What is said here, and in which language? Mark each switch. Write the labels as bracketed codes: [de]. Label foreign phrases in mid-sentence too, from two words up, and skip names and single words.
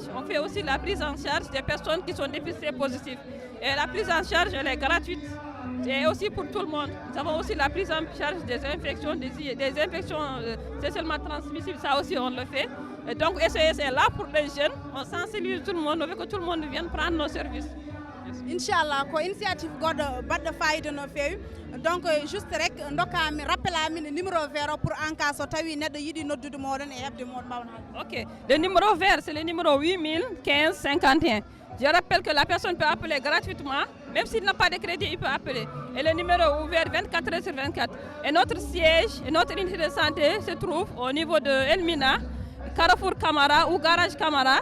[fr] On fait aussi la prise en charge des personnes qui sont dépistées positives. Et la prise en charge, elle est gratuite. Et aussi pour tout le monde. Nous avons aussi la prise en charge des infections, des infections sexuellement transmissibles. Ça aussi, on le fait. Et donc, SOS est là pour les jeunes. On sensibilise tout le monde. On veut que tout le monde vienne prendre nos services. [ff] Inchallah ko initiative goɗɗo baɗɗo fayida no feewi donc juste rek dokkami rappelami [fr] le numéro vert pour en cas [ff] so tawi neɗɗo yiiɗi noddude moɗon e hebde moɗon mbawna. [fr] Ok, le numéro vert c'est le numéro 8015 51. Je rappelle que la personne peut appeler gratuitement, même s'il n'a pas de crédit, il peut appeler. Et le numéro est ouvert 24h/24. Et notre siège et notre unité de santé se trouve au niveau de Elmina, Carrefour Camara ou Garage Camara.